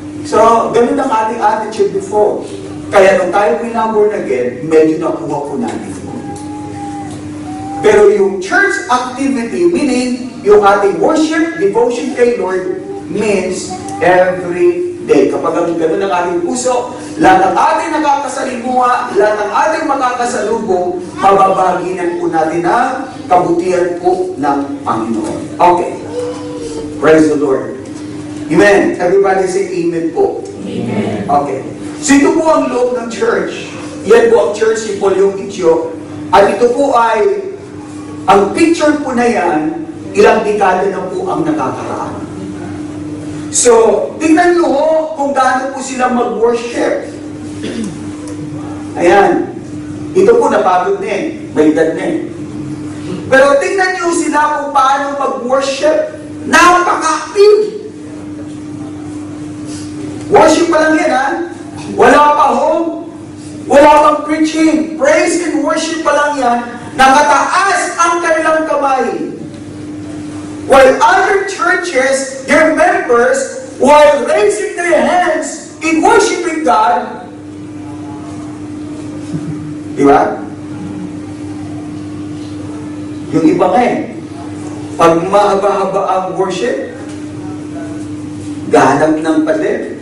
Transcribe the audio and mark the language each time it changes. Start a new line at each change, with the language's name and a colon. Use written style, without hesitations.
Filipino: So, ganun ang ating attitude before. Kaya nung tayo pinamborn again, medyo nakuha po natin. Pero yung church activity, meaning yung ating worship, devotion kay Lord, means every day. Kapag ang ganun ang ating puso, lahat ng ating nakakasalimuha, lahat ng ating makakasalubong, mababaginan po natin ang kabutihan po ng Panginoon.
English: Okay. Praise the Lord. Amen. Everybody say amen po. Amen. Okay.
Filipino: So ito po ang loob ng church. Yan po ang church ni Paul yung Itio. At ito po ay, ang picture po na yan, ilang dekada na po ang nakakaraan. So, tingnan nyo kung gaano po sila mag-worship. Ayan. Ito po napagod na eh. May edad na eh. Pero tingnan nyo sila kung paano mag-worship. Napaka-active. Worship pa lang yan, ha? Wala pa home. Wala pang preaching. Praise and worship pa lang yan. Nakataas ang kanilang kamay.
English: While other churches, their members, while raising their hands in worshiping God,
Filipino: di ba? Yung iba nga eh, pag mahaba-haba ang worship, gahanap ng pader.